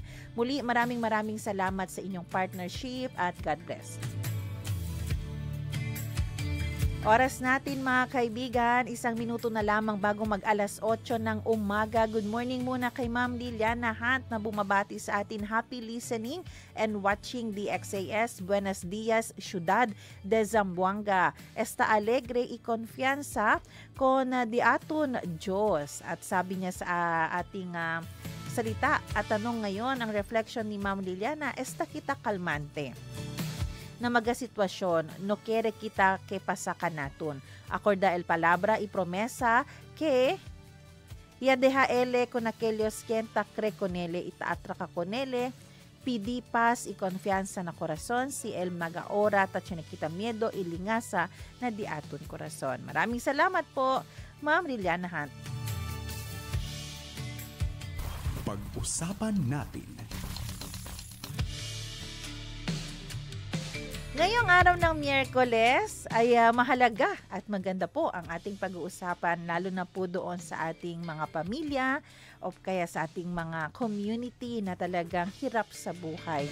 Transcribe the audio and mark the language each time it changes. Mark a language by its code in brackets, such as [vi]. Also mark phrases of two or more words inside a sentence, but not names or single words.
[tl] Muli, maraming salamat sa inyong partnership at [en] God bless. [tl] Oras natin mga kaibigan, 1 minuto na lamang bago mag-alas 8 ng umaga. [en] Good morning [tl] muna kay Ma'am Liliana Hunt na bumabati sa atin. [en] Happy listening and watching DXAS. [cbk] Buenos dias, Ciudad de Zamboanga. Esta alegre y confianza con di aton Diyos. [tl] At sabi niya sa ating salita at tanong ngayon, ang reflection ni Ma'am Liliana, [cbk] esta kita kalmante na magasitwasyon, no quiere kita que pasaka naton. Acorda el palabra y promesa que ya deja ele con aquellos quien ta cree con ele y ta atraka con ele, pidi paz y confianza na corazon, si el magaora ta chinikita miedo y lingasa na di aton corazon. [tl] Maraming salamat po, Ma'am Liliana Hunt. Pag-usapan natin. Ngayong araw ng Miyerkules ay mahalaga at maganda po ang ating pag-uusapan, lalo na po doon sa ating mga pamilya o kaya sa ating mga community na talagang hirap sa buhay.